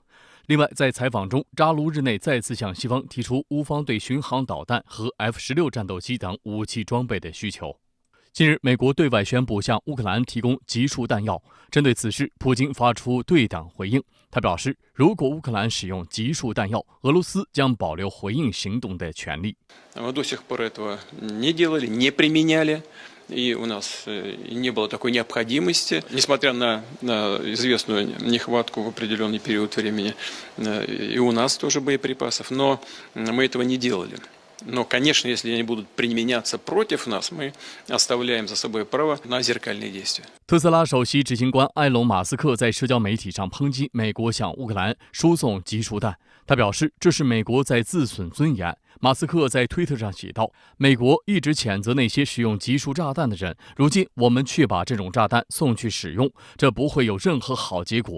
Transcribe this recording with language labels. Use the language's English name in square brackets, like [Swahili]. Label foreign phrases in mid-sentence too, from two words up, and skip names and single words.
[Chinese] 另外，在采访中，扎卢日内再次向西方提出乌方对巡航导弹和 F-16战斗机等武器装备的需求。近日，美国对外宣布向乌克兰提供集束弹药。针对此事，普京发出对等回应。他表示，如果乌克兰使用集束弹药，俄罗斯将保留回应行动的权利。 [Russian] И у нас не было такой необходимости, несмотря на известную нехватку в определенный период времени, и у нас тоже боеприпасов, но мы этого не делали. Но, конечно, если они будут применяться против нас, мы оставляем за собой право на зеркальные действия. [Chinese] 特斯拉首席执行官埃隆·马斯克在社交媒体上抨击美国向乌克兰输送集束弹，他表示这是美国在自损尊严。马斯克在推特上写道：“美国一直谴责那些使用集束炸弹的人，如今我们却把这种炸弹送去使用，这不会有任何好结果。